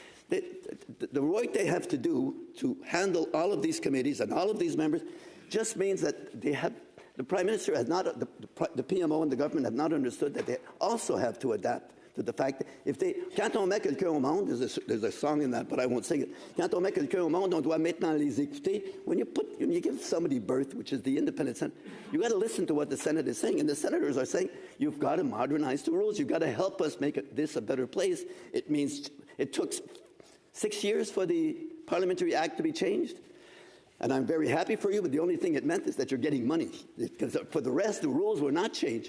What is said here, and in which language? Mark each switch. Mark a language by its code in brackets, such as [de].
[en] The work they have to do to handle all of these committees and all of these members just means that the Prime Minister has not, the PMO and the government have not understood that they also have to adapt to the fact that [fr] quand on met quelqu'un au monde, [en] there's a song in that, but I won't sing it. [fr] Quand on met quelqu'un au monde, on doit maintenant les écouter. [en] When you give somebody birth, which is the independent Senate, you got to listen to what the Senate is saying. And the senators are saying, you've got to modernize the rules. You've got to help us make this a better place. It means it took 6 years for the Parliamentary Act to be changed. And I'm very happy for you, but the only thing it meant is that you're getting money. Because for the rest, the rules were not changed.